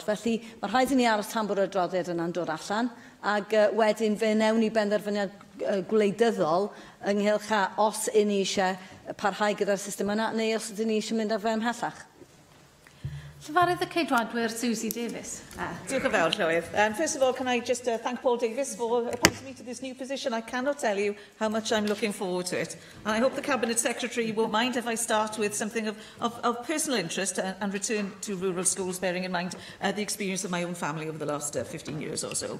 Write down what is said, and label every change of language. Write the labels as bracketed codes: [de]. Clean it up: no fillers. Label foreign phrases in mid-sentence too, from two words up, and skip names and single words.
[cy] Felly, mae rhaid I ni aros tan bod y adroddiad yna'n dod allan, ac wedyn fe newn ni benderfyniad gwleidyddol ynghylch a os un ni eisiau parhau gyda'r system yna, neu os ydyn ni eisiau mynd â fe ymhellach. Llyfarydd y Ceidwadwyr Susie Davies. Diolch yn fawr, Llywydd. [en] First of all, can I just thank Paul Davies for appointing me to this new position. I cannot tell you how much I'm looking forward to it. And I hope the Cabinet Secretary won't mind if I start with something of personal interest and return to rural schools, bearing in mind the experience of my own family over the last 15 years or so.